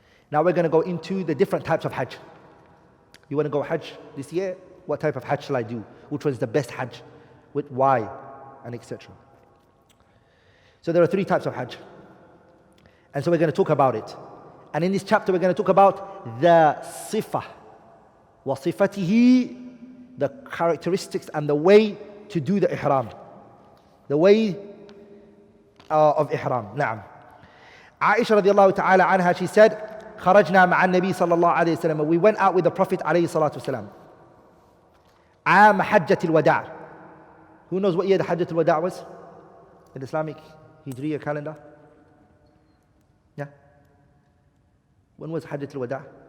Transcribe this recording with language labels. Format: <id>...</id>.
<en>Now we're going to go into the different types of Hajj. You want to go Hajj this year? What type of Hajj shall I do? Which one is the best Hajj? With why? And etc. So there are 3 types of Hajj. And so we're going to talk about it. And in this chapter we're going to talk about the sifah. وَصِفَتِهِ, the characteristics and the way to do the ihram. The way of ihram. Na'am. Aisha radiallahu ta'ala anha, she said,</en> <ar>خرجنا مع النبي صلى الله عليه وسلم.</ar> <en>We went out with the Prophet عليه الصلاة والسلام.</en> <ar>عام حجة الوداع.</ar> <en>Who knows what year the Hajjat al-Wada' was? In the Islamic Hijriya calendar? Yeah? When was Hajjat al-Wada'?</en>